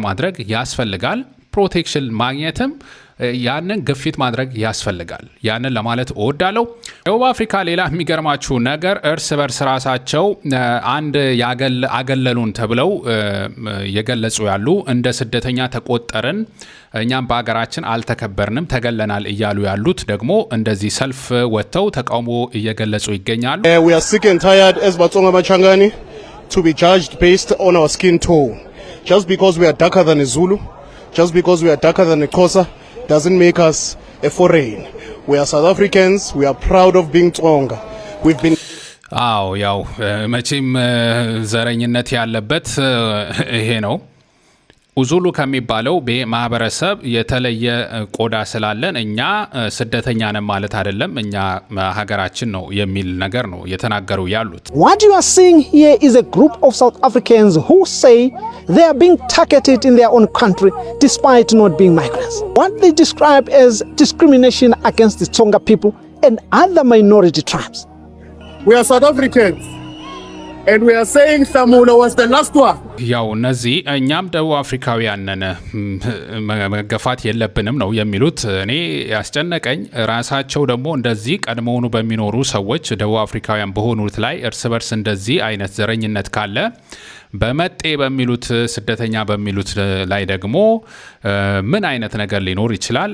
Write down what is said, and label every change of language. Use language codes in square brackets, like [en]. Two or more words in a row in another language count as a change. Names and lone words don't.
[am] ማድረግ ያስፈልጋል። ፕሮቴክሽን ማግኘትም ያንን ግፊት ማድረግ ያስፈልጋል። ያንን ለማለት እወዳለሁ። ደቡብ አፍሪካ ሌላ የሚገርማችሁ ነገር እርስ በርስ ራሳቸው አንድ አገለሉን ተብለው የገለጹ ያሉ እንደ ስደተኛ ተቆጠርን፣ እኛም በሀገራችን አልተከበርንም፣ ተገለናል እያሉ ያሉት ደግሞ እንደዚህ ሰልፍ ወጥተው ተቃውሞ እየገለጹ ይገኛሉ። [en] We are sick and tired as Batsonga Machangani to be judged based on our skin tone. Just because we are darker than a Zulu, just because we are darker than a Xhosa, doesn't make us a foreign. We are South Africans. We are proud of being Tsonga. We've been [am] ያው መቼም ዘረኝነት ያለበት ይሄ ነው። ኡዙሉ ከሚባለው ማህበረሰብ የተለየ ቆዳ ስላለን እኛ ስደተኛ ነን ማለት አይደለም፣ እኛ ሀገራችን ነው የሚል ነገር ነው የተናገሩ ያሉት። [en] What you are seeing here is a group of South Africans who say they are being targeted in their own country despite not being migrants. What they describe as discrimination against the Tsonga people and other minority tribes. We are South Africans. And we are saying Samula was the last one. [am] ያው እነዚህ እኛም ደቡብ አፍሪካውያን ነን መገፋት የለብንም ነው የሚሉት። እኔ ያስጨነቀኝ ራሳቸው ደግሞ እንደዚህ ቀድሞውኑ በሚኖሩ ሰዎች ደቡብ አፍሪካውያን በሆኑት ላይ እርስ በርስ እንደዚህ አይነት ዘረኝነት ካለ በመጤ በሚሉት ስደተኛ በሚሉት ላይ ደግሞ ምን አይነት ነገር ሊኖር ይችላል?